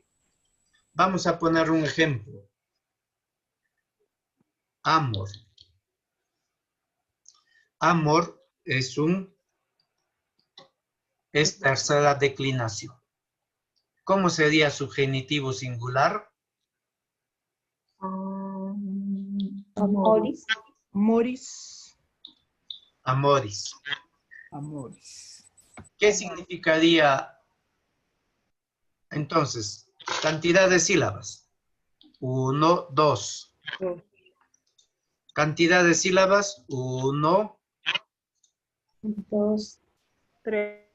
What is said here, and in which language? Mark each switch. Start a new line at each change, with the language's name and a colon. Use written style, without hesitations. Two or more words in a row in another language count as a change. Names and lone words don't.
Spanish: Vamos a poner un ejemplo. Amor. Amor es tercera declinación. ¿Cómo sería su genitivo singular? Amoris. Moris. Amoris. Amoris. ¿Qué significaría entonces? Cantidad de sílabas. 1, 2. Cantidad de sílabas. 1 2, 3.